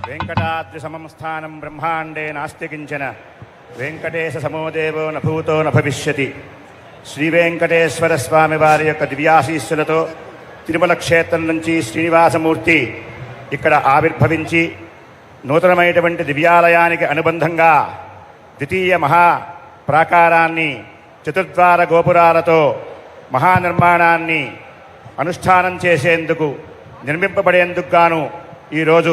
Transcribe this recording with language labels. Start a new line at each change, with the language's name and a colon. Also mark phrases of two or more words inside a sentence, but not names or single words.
Sanskrit: वेङ्कटाद्रिसमं स्थानं ब्रह्माण्डे नास्ति किञ्चन वेङ्कटेशसमो देवो न भूतो न भविष्यति
Telugu: శ్రీవేంకటేశ్వర స్వామి వారి యొక్క దివ్యాశీస్సులతో తిరుమల క్షేత్రం నుంచి శ్రీనివాసమూర్తి ఇక్కడ ఆవిర్భవించి నూతనమైనటువంటి దివ్యాలయానికి అనుబంధంగా ద్వితీయ మహా ప్రాకారాన్ని చతుర్ద్వార గోపురాలతో మహానిర్మాణాన్ని అనుష్ఠానం చేసేందుకు నిర్మింపబడేందుకు గాను ఈరోజు